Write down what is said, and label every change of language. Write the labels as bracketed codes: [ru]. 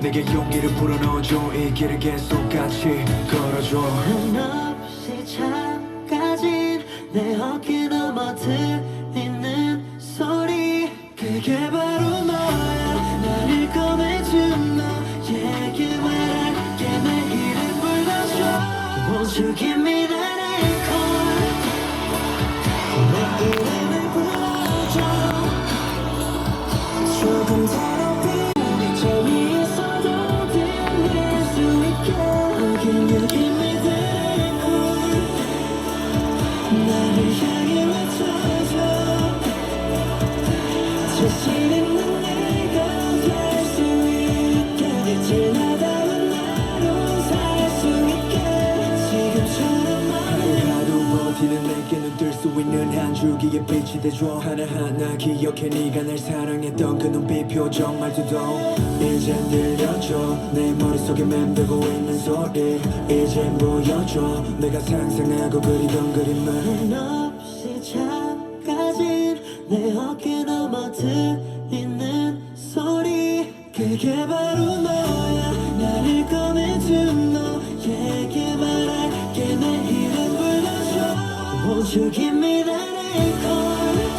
[ko] 내게 용기를 불어넣어줘. 이 길을 계속 같이 걸어줘. 한없이 작아진 내 어깨 넘어 들리는 소리 그게 바로 너야. 나를 꺼내준 너에게 말할게. 내 이름 불러줘. [en] Won't you give me that encore? [ko] 내 이름을 불러줘. 조금 더럽힌 점이 있어도 들릴 수 있게. [en] Oh, can you give me that encore? [ko] 나를 향해 외쳐줘. 자신 있는 내가 될 수 있게. 지나다만 나로 살 수 있게. 지금처럼 하루하루 버티는 내게 눈 뜰 수 있는 한 줄기의 빛이 돼줘. 하나하나 기억해 네가 날 사랑했던 그 눈빛 표정 말투도 이젠 들려줘. 내 머릿속에 맴돌고 있는 소리 이젠 보여줘. 내가 상상하고 그리던 그림을 한없이 작아진 내 어깨 넘어 들리는 소리 그게 바로 너야. 나를 꺼내준 너에게 말할게. 내 이름 불러줘. [en] Won't you give me that encore?